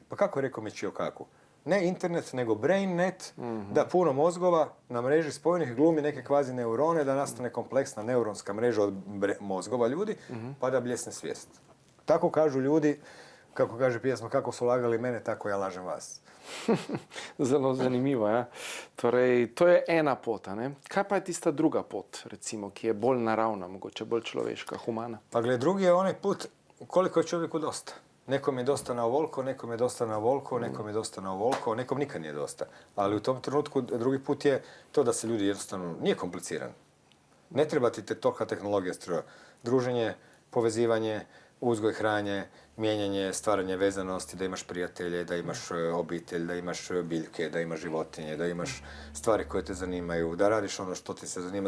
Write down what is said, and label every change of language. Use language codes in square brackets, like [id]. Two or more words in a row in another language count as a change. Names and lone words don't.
[hr] Pa kako je rekao Michio Kaku? Ne internet, nego brainnet, da puno mozgova na mreži spojenih glumi neke kvazi neurone, da nastane kompleksna neuronska mreža od mozgova ljudi, pa da bljesne svijest. Tako kažu ljudi, kako kaže pjesma, kako su lagali mene, tako ja lažem vas. [sl] Zelo zanimivo, ja. Torej, to je ena pot, a ne? Kaj pa je tista druga pot, recimo, ki je bolj naravna, mogoče bolj človeška, humana? [hr] Pa gled, drugi je onaj put koliko je čovjeku dosta. Nekom je dosta na ovoliko, nekom je dosta na ovoliko, nekom je dosta na ovoliko, nekom nikad nije dosta. Ali u tom trenutku drugi put je to da se ljudi jednostavno, nije kompliciran. Ne treba ti tolika tehnologija stroja. Druženje, povezivanje, uzgoj hranje, mijenjanje, stvaranje vezanosti, da imaš prijatelje, da imaš obitelj, da imaš biljke, da imaš životinje, da imaš stvari koje te zanimaju, da radiš ono što ti se zanima.